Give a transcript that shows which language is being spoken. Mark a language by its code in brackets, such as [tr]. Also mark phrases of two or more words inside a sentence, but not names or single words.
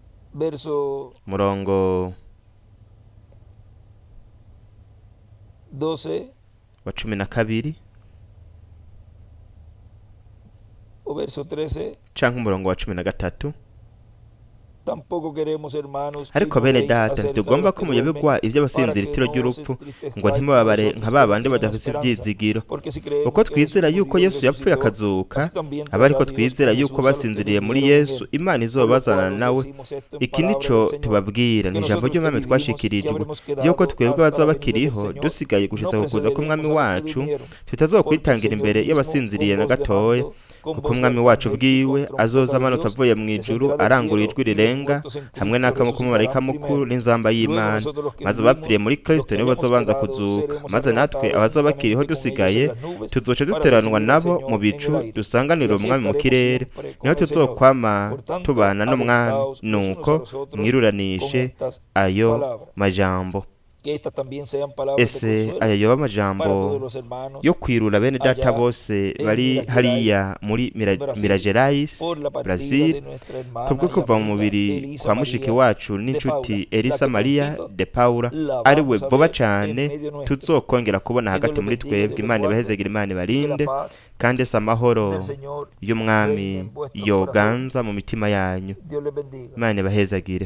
[es] verso [rn] murongo 12 wa 12 [es] o verso 13. [rn] canke umurongo wa 13. [es] Tampoco queremos, hermanos, que [rn] ariko bene [es] ignoréis [rn] data [es] acerca de [rn] ntitugomba [es] los [rn] ko [es] que [rn] muyoberwa [es] duermen, [rn] iby'abasinziritiro [es] para que no os [rn] ry'urupfu ngo [es] entristezcáis [rn] ntimubabare [es] como [rn] nka [es] nosotros, [rn] babandi [es] que [rn] badafise [es] tenemos esperanza. [rn] ibyizigiro. [es] Porque si creemos [rn] uko [es] que [rn] twizera Jesús yuko [es] murió y [rn] Yesu yapfuye [es] resucitó, [rn] akazuka, [es] así también [rn] aba ariko [es] traerá Dios [rn] twizera [es] con [rn] yuko [es] Jesús a los que [rn] basinziriye muri [es] durmieron en [rn] Yesu [es] él. [rn] Imana [es] Por lo [rn] izobazana [es] cual os [rn] nawe. [es] decimos esto en [rn] Iki [es] palabra [rn] nico [es] del Señor, [rn] tubabwira [es] que [rn] ni ijambo [es] nosotros que [rn] ry'umwami [es] vivimos y que [rn] twashikirijwe [es] habremos [rn] yuko [es] quedado [rn] twebwe [es] hasta [rn] bazoba [es] la venida del [rn] bakiriho [es] Señor, [rn] dusigaye gushitsa [es] no [rn] kukuza k'umwami [es] precederemos a los que [rn] wacu [es] durmieron. [rn] tutazokwitangira [es] Porque el [rn] imbere [es] Señor mismo, [rn] y'abasinziriye [es] con [rn] na [es] voz de [rn] gatoya, [es] mando, con [rn] kuko [es] voz de [rn] umwami wacu [es] arcángel y [rn] bwiwe [es] con trompeta [rn] azoza [es] de [rn] amanutse [es] Dios, [rn] avuye mu ijuru [es] descenderá del [rn] arangurura [es] cielo, [rn] ijwi [es] y los [rn] rirenga [es] muertos en [rn] hamwe Cristo n'akamo k'umumarayika [es] resucitarán [rn] mukuru [es] primero. [rn] n'inzamba [es] Luego [rn] y'Imana, [es] nosotros los que [rn] maze abapfiriye [es] vivimos, [rn] muri [es] los [rn] Kristo [es] que [rn] nibo [es] hayamos [rn] bazobanza [es] quedado, [rn] kuzuka, [es] seremos [rn] maze natwe [es] arrebatados [rn] abazoba bakiriho [es] juntamente con ellos [rn] dusigaye [es] en las nubes [rn] tuzoca [es] para [rn] duteranwa [es] recibir al [rn] nabo [es] Señor [rn] mu [es] en [rn] bicu [es] el aire. [rn] dusanganire [es] Y así [rn] umwami mu [es] estaremos [rn] kirere, [es] siempre con [rn] niho [es] el Señor. [rn] tuzokwama [es] Por tanto, [rn] tubana n'umwami. [es] alentaos los unos a [rn] Nuko [es] los otros con [rn] mwiruranishe [es] estas [rn] ayo [es] palabras. [rn] majambo. [es] Que estas también sean palabras de [rn] Ese [es] consuelo [rn] aya yoba [es] para todos [rn] amajambo [es] los hermanos [rn] yo kwirura bene data [es] allá [rn] bose [es] en [rn] bari Minas hariya muri Brasil, Minas Gerais, [es] por la partida Brazil, de nuestra hermana [rn] kubwo [es] y [rn] kuva mu [es] amiga [rn] mubiri Elisa kwa mushiki María wacu [es] de [rn] n'inshuti Paula, Elisa [es] la que Maria prontito de Paula, la [rn] ari we [es] vamos a [rn] vuba [es] ver en [rn] cyane [es] medio nuestro. [rn] tuzokongera kubona [es] Que Dios [rn] hagati [es] les [rn] muri [es] bendiga, [rn] twebwe. [es] Dios les [rn] Imana [es] guarde, [rn] ibahezegere, Imana [es] y que la [rn] ibarinde, [es] paz [rn] kandi ese amahoro [es] del Señor reine [rn] y'umwami [es] en vuestros [rn] yoganza mu mitima yanyu. [es] corazones. Dios les bendiga. [rn] Imana ibahezagire.